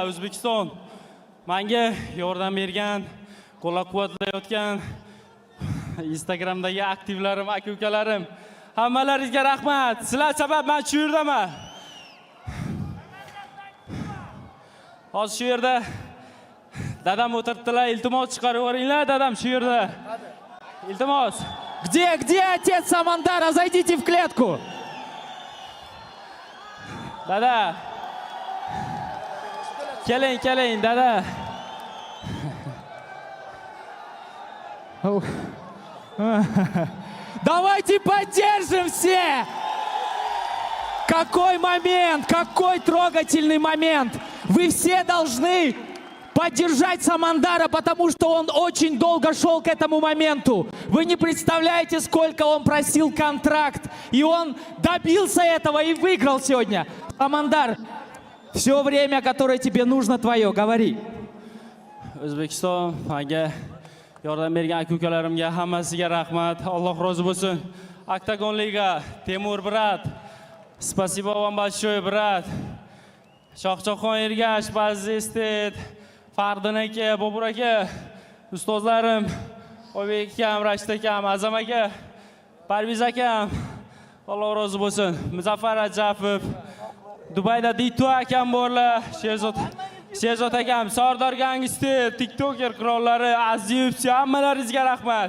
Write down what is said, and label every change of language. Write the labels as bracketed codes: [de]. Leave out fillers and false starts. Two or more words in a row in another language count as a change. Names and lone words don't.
[uz] O'zbekiston menga yordam bergan, qo'llab-quvvatlayotgan Instagramdagi aktivlarim, aka-ukalarim, hammalaringizga rahmat. Sizlar sabab men shu yerdaman. Hozir shu yerda dadam o'tiribdilar. Iltimos chiqarib yuboringlar, dadam shu yerda. Iltimos. [ru] Где отец Самандара? Зайдите в клетку. [uz] Dada. Keling, dada. [ru] Давайте поддержим все! Какой момент, какой трогательный момент! Вы все должны поддержать Самандара, потому что он очень долго шел к этому моменту. Вы не представляете, сколько он просил контракт, и он добился этого и выиграл сегодня. Самандар, все время, которое тебе нужно, твое, говори. [uz] O'zbekiston menga yordam bergan aka-ukalarimga hammasiga rahmat. Alloh rozi bo'lsin. Octagon Liga, Temur brat. [ru] Spasibo вам большое, брат. [uz] Shohjahon Ergash, Baziz Estet, Fardin aka, Bobur aka, ustozlarim, Oybek akam, Rashid akam, Azam aka, Parviz akam. Alloh rozi bo'lsin. Muzaffar Rajapov, Dubayda Dito akam borlar, Sherzod akam, Sardor Gangster, TikToker qirollari, Aziz, hammalaringizga rahmat.